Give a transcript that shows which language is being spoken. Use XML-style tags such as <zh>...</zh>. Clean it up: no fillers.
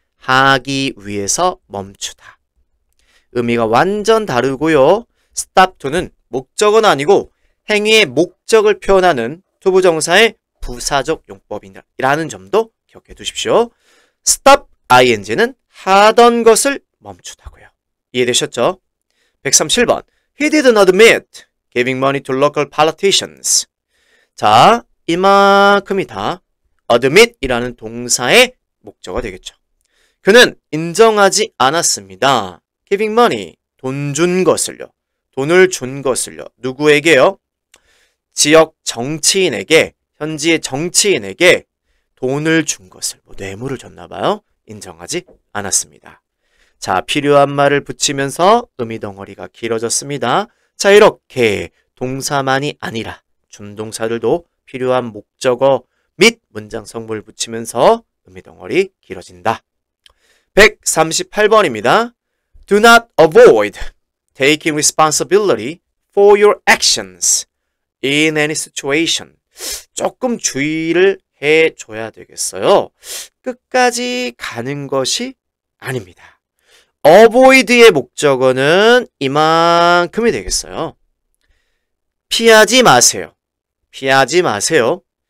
<ko>하기 위해서 멈추다. 의미가 완전 다르고요. stop to는 목적어는 아니고 행위의 목적을 표현하는 투부정사의 부사적 용법이라는 점도 기억해 두십시오. stop ing는 하던 것을 멈추다고요. 이해되셨죠? 137번.</ko> <en>He did not admit giving money to local politicians.</en> <ko>자, 이만큼이다. admit이라는 동사의 목적어가 되겠죠. 그는 인정하지 않았습니다.</ko> <en>giving money,</en> <ko>돈 준 것을요. 돈을 준 것을요. 누구에게요? 지역 정치인에게, 현지의 정치인에게 돈을 준 것을, 뇌물을 줬나 봐요. 인정하지 않았습니다. 자, 필요한 말을 붙이면서 의미 덩어리가 길어졌습니다. 자, 이렇게 동사만이 아니라 준동사들도 필요한 목적어 및 문장 성분을 붙이면서 의미 덩어리 길어진다. 138번입니다.</ko> <en>Do not avoid taking responsibility for your actions in any situation.</en> <ko>조금 주의를 해줘야 되겠어요. 끝까지 가는 것이 아닙니다. avoid의 목적어는 이만큼이 되겠어요. 피하지 마세요. 피하지 마세요.</ko>